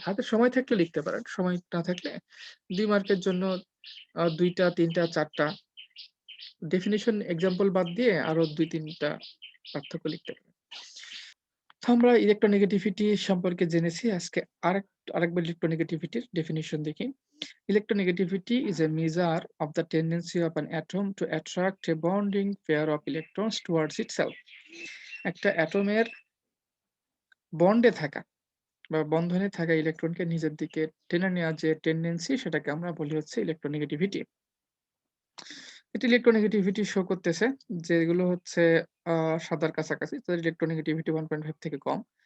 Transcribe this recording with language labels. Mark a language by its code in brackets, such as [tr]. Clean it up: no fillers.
[bn] হাতে সময় থাকলে লিখতে পারেন। সময় না থাকলে ২ মার্কের জন্য ২ টা, ৩ টা, ৪ টা ডেফিনিশন এক্সাম্পল বাদ দিয়ে আরো ২-৩ টা পার্থক্য লিখতে পারেন। তো আমরা ইলেকট্রোনেগেটিভিটি সম্পর্কে জেনেছি। আজকে আরেকবার ইলেকট্রোনেগেটিভিটির ডেফিনিশন দেখি। [en] Electronegativity is a measure of the tendency of an atom to attract a bonding pair of electrons towards itself. [bn] একটা অ্যাটমের বন্ডে থাকা বা বন্ধনে থাকা ইলেকট্রনকে নিজের দিকে টেনে নেওয়ার যে টেন্ডেন্সি, সেটাকে আমরা বলি হচ্ছে ইলেকট্রোনেগেটিভিটি। এটি ইলেকট্রোনেগেটিভিটি শো করতেছে যেগুলো হচ্ছে সাদার কাছাকাছি, তাদের ইলেকট্রোনেগেটিভিটি 1.5 থেকে কম।